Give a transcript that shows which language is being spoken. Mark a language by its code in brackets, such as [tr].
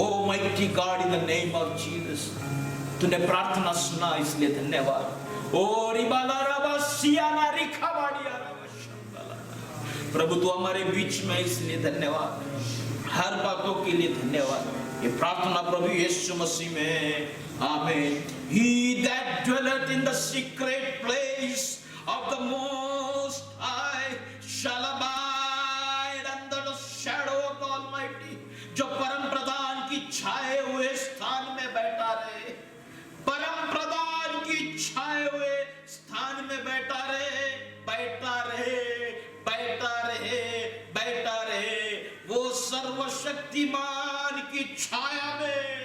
[en] O mighty God, in the name of Jesus, [hi] तूने प्रार्थना सुना इसलिए धन्यवाद। ओ रिबाला रबा सियाना रिखा बाड़िया प्रभु, तू हमारे बीच में इसलिए धन्यवाद, हर बातों के लिए धन्यवाद। ये प्रार्थना प्रभु यीशु मसीह में, आमीन। [en] He that dwelleth in the secret place of the Most High shall abide under the shadow of the Almighty। [hi] जो परम प्रधान की छाए हुए स्थान में बैठा रहे, परम प्रधान की छाए हुए स्थान में बैठा रहे, बैठा रहे, बैठा रहे, बैठा रहे, वो सर्वशक्तिमान की छाया में,